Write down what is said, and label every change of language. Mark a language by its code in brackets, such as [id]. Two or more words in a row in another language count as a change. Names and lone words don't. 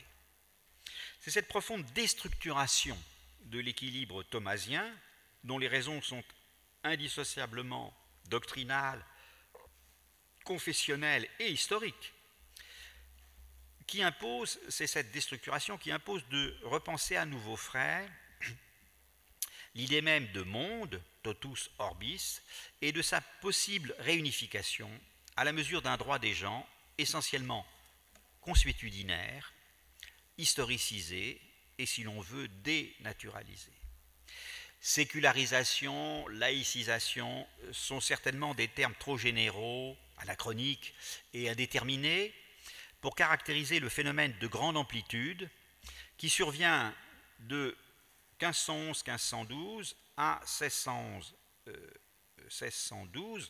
[fr] C'est cette profonde déstructuration de l'équilibre thomasien, dont les raisons sont indissociablement doctrinales, confessionnelles et historiques, qui impose, c'est cette déstructuration qui impose de repenser à nouveau frais l'idée même de monde, [la] totus orbis, [fr] et de sa possible réunification à la mesure d'un droit des gens essentiellement consuétudinaire, historicisé et, si l'on veut, dénaturalisé. Sécularisation, laïcisation sont certainement des termes trop généraux, anachroniques et indéterminés pour caractériser le phénomène de grande amplitude qui survient de 1511-1512 à 1612.